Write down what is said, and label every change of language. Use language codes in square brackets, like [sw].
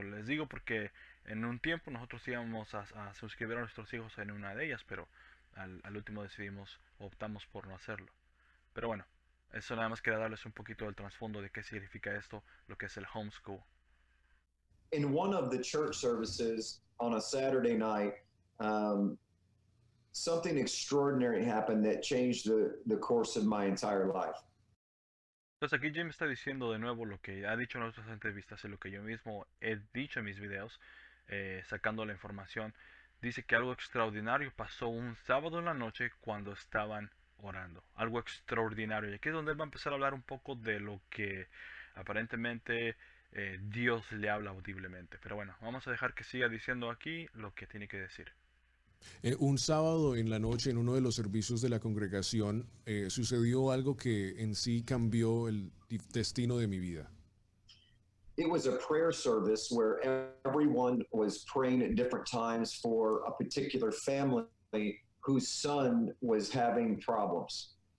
[es] Les digo porque en un tiempo nosotros íbamos a suscribir a nuestros hijos en una de ellas, pero al último optamos por no hacerlo. Pero bueno, eso nada más quería darles un poquito del trasfondo de qué significa esto, lo que es el homeschool. [en] In one of the church services on a Saturday night, something extraordinary happened that changed the course of my entire life. [es] Entonces aquí Jim está diciendo de nuevo lo que ha dicho en otras entrevistas y lo que yo mismo he dicho en mis videos, sacando la información. Dice que algo extraordinario pasó un sábado en la noche cuando estaban orando. Algo extraordinario. Y aquí es donde él va a empezar a hablar un poco de lo que aparentemente Dios le habla audiblemente. Pero bueno, vamos a dejar que siga diciendo aquí lo que tiene que decir. Un sábado en la noche, en uno de los servicios de la congregación, sucedió algo que en sí cambió el destino de mi vida. [en] It was a prayer service where everyone was praying at different times for a particular family whose son was having problems.